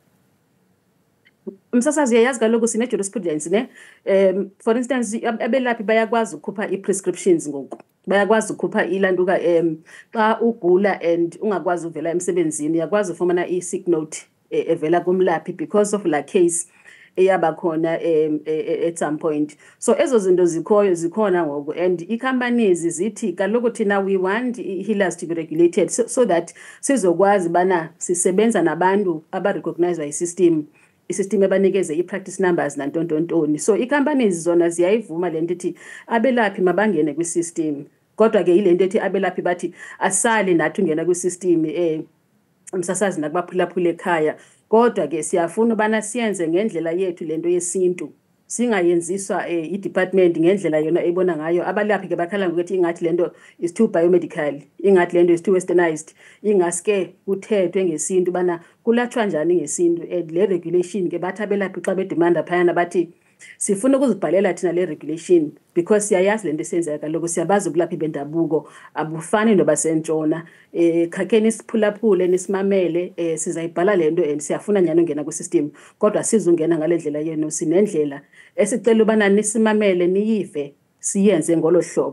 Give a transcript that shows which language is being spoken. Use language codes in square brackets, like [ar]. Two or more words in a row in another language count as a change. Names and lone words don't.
[xh] Msasazi yayazi kaloku sine-jurisprudence ne [en] for instance [xh] abelaphi bayakwazi ukukhupha i-prescriptions ngoku, bayakwazi ukukhupha ilantuka xa ugula and ungakwazi uvela emsebenzini uyakwazi ufumana i- [en] sick note [xh] evela kumlaphi [en] because of [xh] la case eyaba khona [en] at some point. [xh] So ezo zinto zikhona ngoku, and i-companies zithi kaloku thina [en] we want healers to be regulated so that [xh] sizokwazi bana sisebenza nabantu aba-recognized i-system ebanikeze i-practice numbers nantontontoni. So i-companies zona ziyayivuma le nto ithi abelaphi mabangene kwi-system, kodwa ke yile nto ethi abelaphi bathi asali nathi ungena kwi-system umsasazi nakubaphulaphula ekhaya, kodwa ke siyafuna ubana siyenze ngendlela yethu lento yesintu, singayenziswa i-department ngendlela yona ebona ngayo. Abalaphi ke bakhala ngokuthi ingathi lento [en] is too biomedical, [xh] ingathi lento [en] is too westernized, [xh] ingaske kuthethwe ngesintu bana kulatshwa njani ngesintu. And le regulation ke bathi abelaphi xa bedemanda phayana bathi sifuna ukuzibhalela thina le regulation because siyayazi lento esenzeka kaloku siyabazi ukulaphi bendabuko abufani nobasentshona. Khakheni siphulaphule nisimamele, sizayibhala lento and siyafuna nyani ungena kwi-system, kodwa sizungena ngale ndlela yenu, sinendlela esicela ubana nisimamele niyive siyenze ngolo hlobo.